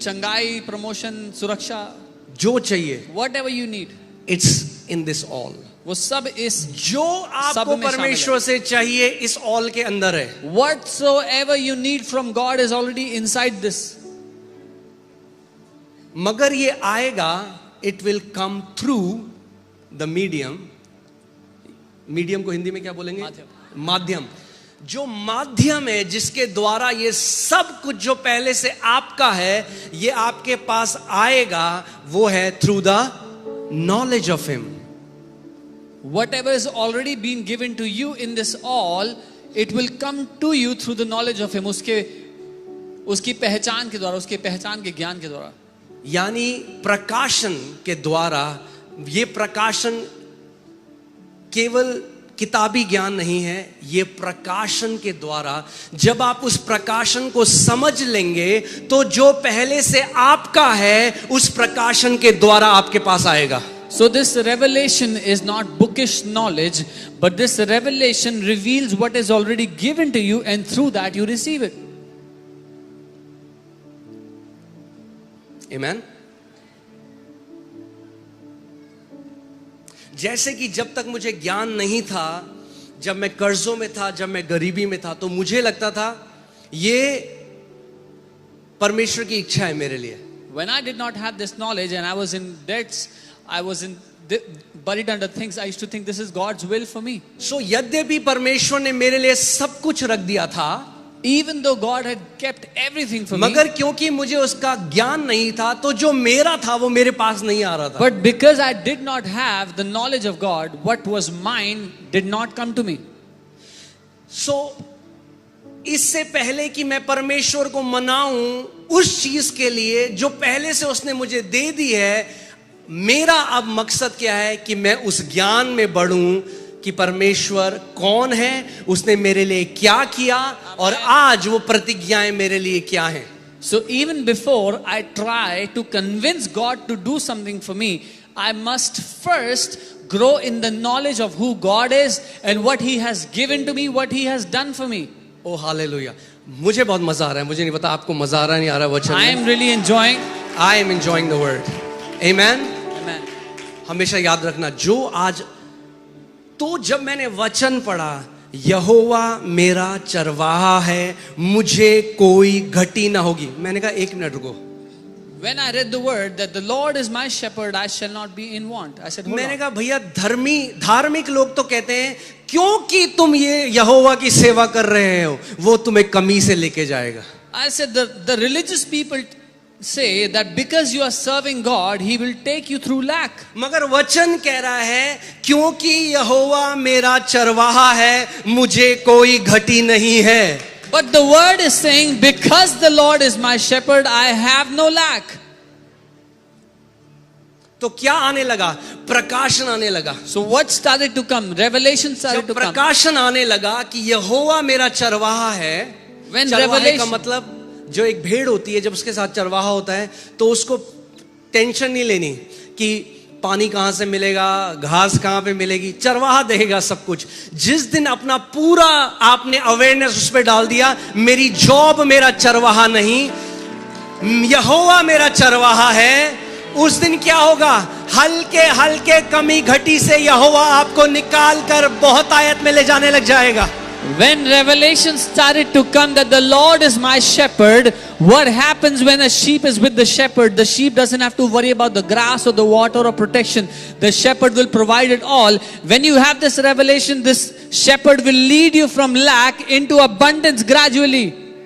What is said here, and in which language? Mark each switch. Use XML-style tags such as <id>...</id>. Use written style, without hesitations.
<hi>चंगाई, promotion, सुरक्षा, जो चाहिए,</hi> <en>whatever you need. it's in this all.</en> <hi>वो सब इस जो आपको में शामिल परमेश्वर से चाहिए इस all के अंदर है.</hi> <en>whatsoever you need from God is already inside this.</en> <hi>मगर ये आएगा,</hi> <en>it will come through the medium.</en> <hi>Medium को हिंदी में क्या बोलेंगे? माध्यम. जो माध्यम है जिसके द्वारा ये सब कुछ जो पहले से आपका है ये आपके पास आएगा, वो है</hi> <en>Through the knowledge of him. Whatever is already been given to you in this all, it will come to you through the knowledge of him.</en> <hi>उसकी पहचान के द्वारा, उसके पहचान के ज्ञान के द्वारा. यानी प्रकाशन के द्वारा. ये प्रकाशन केवल किताबी ज्ञान नहीं है, ये प्रकाशन के द्वारा. जब आप उस प्रकाशन को समझ लेंगे तो जो पहले से आपका है उस प्रकाशन के द्वारा आपके पास आएगा.</hi> <en>So this revelation is not bookish knowledge, but this revelation reveals what is already given to you, and through that you receive it. Amen.</en> <hi>जैसे कि जब तक मुझे ज्ञान नहीं था, जब मैं कर्जों में था, जब मैं गरीबी में था, तो मुझे लगता था ये परमेश्वर की इच्छा है मेरे लिए.</hi> <en>When I did not have this knowledge and I was in debts, I was buried under things, I used to think this is God's will for me.</en> <hi>So यद्यपि परमेश्वर ने मेरे लिए सब कुछ रख दिया था,</hi> <en>even though God had kept everything for me,</en> <hi>मगर क्योंकि मुझे उसका ज्ञान नहीं था तो जो मेरा था वो मेरे पास नहीं आ रहा था.</hi> <en>but because I did not have the knowledge of God, what was mine did not come to me.</en> <hi>So इससे पहले कि मैं परमेश्वर को मनाऊं उस चीज के लिए जो पहले से उसने मुझे दे दी है, मेरा अब मकसद क्या है कि मैं उस ज्ञान में बढ़ूं कि परमेश्वर कौन है, उसने मेरे लिए क्या किया और आज वो प्रतिज्ञाएं मेरे लिए क्या हैं.</hi> <en>So even before I try to convince God to do something for me, I must first grow in the knowledge of who God is and what He has given to me, what He has done for me.</en> <hi>O hallelujah. मुझे बहुत मजा आ रहा है. मुझे नहीं पता आपको मजा आ रहा नहीं आ रहा वचन.</hi> <en>I am really enjoying. I am enjoying the word. Amen. Amen.</en> <hi>हमेशा याद रखना, जो आज तो जब मैंने वचन पढ़ा, यहोवा मेरा चरवाहा है, मुझे कोई घटी ना होगी, मैंने कहा एक मिनट रुको.</hi> <en>When I read the word that the Lord is my shepherd, I shall not be in want. I said, hold</en> <hi>मैंने</hi> <en>on.</en> <hi>कहा भैया धार्मिक लोग तो कहते हैं क्योंकि तुम ये यहोवा की सेवा कर रहे हो वो तुम्हें कमी से लेके जाएगा.</hi> <en>I said, the religious people say that because you are serving God, He will take you through lack.</en> <hi>मगर वचन कह रहा है क्योंकि यहोवा मेरा चरवाहा है मुझे कोई घटी नहीं है.</hi> <en>But the word is saying, because the Lord is my shepherd, I have no lack.</en> <hi>तो क्या आने लगा? प्रकाशन आने लगा.</hi> <en>So what started to come? Revelation started</en> <hi>जब</hi> <en>to come.</en> <hi>प्रकाशन आने लगा कि यहोवा मेरा चरवाहा है.</hi> <en>When</en> <hi>चरवाहे का</hi> <en>revelation,</en> <hi>मतलब जो एक भेड़ होती है जब उसके साथ चरवाहा होता है तो उसको टेंशन नहीं लेनी कि पानी कहां से मिलेगा, घास कहां पे मिलेगी, चरवाहा देगा सब कुछ. जिस दिन अपना पूरा आपने अवेयरनेस उस पर डाल दिया, मेरी जॉब मेरा चरवाहा नहीं, यहोवा मेरा चरवाहा है, उस दिन क्या होगा? हल्के हल्के कमी घटी से यहोवा आपको निकाल कर बहुत आयत में ले जाने लग जाएगा.</hi> <en>when revelation started to come that the Lord is my shepherd, what happens when a sheep is with the shepherd? The sheep doesn't have to worry about the grass or the water or protection. The shepherd will provide it all. When you have this revelation, this shepherd will lead you from lack into abundance gradually.</en>